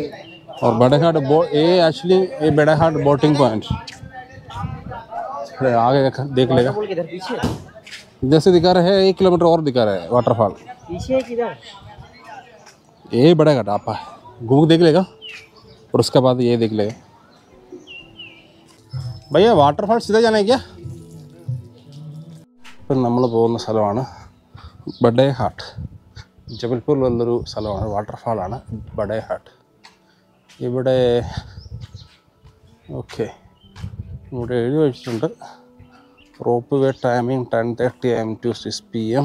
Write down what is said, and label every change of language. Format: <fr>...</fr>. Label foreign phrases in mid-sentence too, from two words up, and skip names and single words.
<hi>और बड़ा घाट ये एक्चुअली ये बड़ा घाट</hi> <en>boating point</en> <hi>आगे देख लेगा। इधर से दिखा रहा है 1 किलोमीटर और दिखा रहा है वाटरफॉल। पीछे किधर? ये बड़ा घाट आप घूम देख लेगा और उसके बाद ये देख लेगा। भैया वाटरफॉल सीधा जाना है क्या?</hi> <ml>ഇപ്പം നമ്മൾ പോകുന്ന സ്ഥലമാണ് ബഡേ ഹാട്ട്. ജബൽപൂരിലുള്ളൊരു സ്ഥലമാണ്, വാട്ടർഫാളാണ് ബഡേ ഹാട്ട്. ഇവിടെ ഓക്കെ, ഇവിടെ എഴുതി വെച്ചിട്ടുണ്ട്</ml> <en>rope way timing 10:30 AM to 6 PM.</en>